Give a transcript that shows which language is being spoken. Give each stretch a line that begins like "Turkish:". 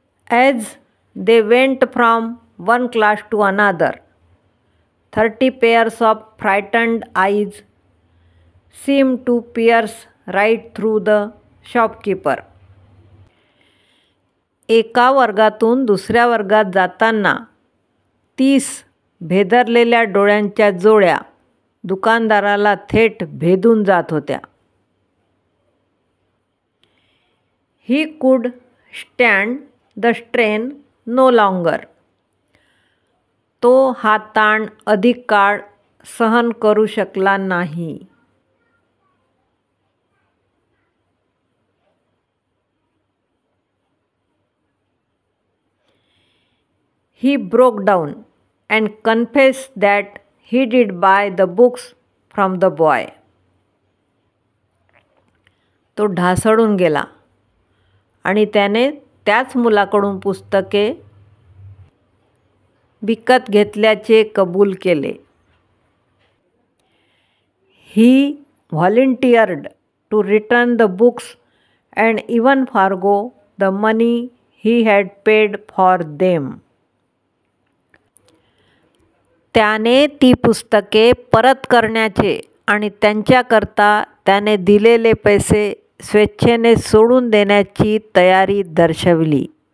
English: As they went from one class to another, 30 pairs of frightened eyes seemed to pierce right through the shopkeeper.
Marathi: एका वर्गातून दुसऱ्या वर्गात जाताना 30 भेदरलेल्या डोळ्यांच्या जोड्या दुकानदाराला थेट भेदून जात होत्या.
English: He could stand the strain no longer.
Marathi: तो हा ताण अधिक काळ सहन करू शकला नाही.
English: He broke down and confessed that he did buy the books from the boy.
Marathi: तो ढासळून गेला आणि त्याने त्याच मुलाकडून पुस्तके विकत घेतल्याचे कबूल केले.
English: He volunteered to return the books and even forgo the money he had paid for them.
Marathi: त्याने ती पुस्तके परत करण्याचे आणि त्यांच्याकरता त्याने दिलेले पैसे स्वेच्छेने सोडून देण्याची तयारी दर्शविली.